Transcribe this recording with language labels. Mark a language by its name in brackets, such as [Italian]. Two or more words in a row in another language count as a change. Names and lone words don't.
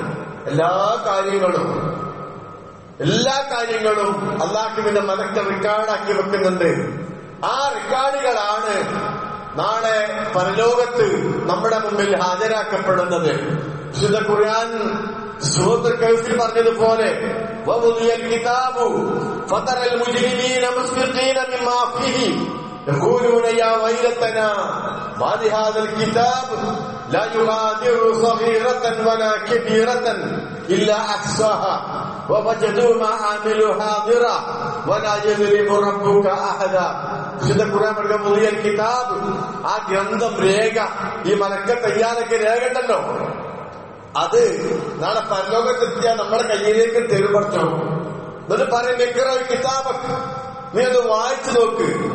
[Malayalam] എല്ലാ കാര്യങ്ങളും അള്ളാഹുവിന്റെ മലക്ക് റെക്കോർഡാക്കി വെക്കുന്നുണ്ട്. ആ റെക്കോർഡുകളാണ് നാളെ പരലോകത്ത് നമ്മുടെ മുമ്പിൽ ഹാജരാക്കപ്പെടുന്നത്. വിശുദ്ധ ഖുർആൻ സൂറത്തുൽ കഹ്ഫിൽ പറഞ്ഞതുപോലെ [Arabic] ووضع الكتاب فترى المجرمين مشفقين مما فيه يقولون يا ويلتنا ما لهذا الكتاب لا يغادر صغيرة ولا كبيرة إلا أحصاها ووجدوا ما عملوا حاضرا ولا يظلم ربك أحدا. [Malayalam] വിശുദ്ധ ഖുർആൻ പറയുന്ന കിതാബ്, ആ ഗ്രന്ഥം, രേഖ, ഈ മലക്ക തയ്യാറൊക്കെ രേഖ ഉണ്ടല്ലോ, അത് നാളെ പരലോകത്തെത്തിയാൽ നമ്മുടെ കയ്യിലേക്ക് തെരുപറച്ചോ. എന്നിട്ട് പറയും കിതാബ്, നീ അത് വായിച്ചു നോക്ക്.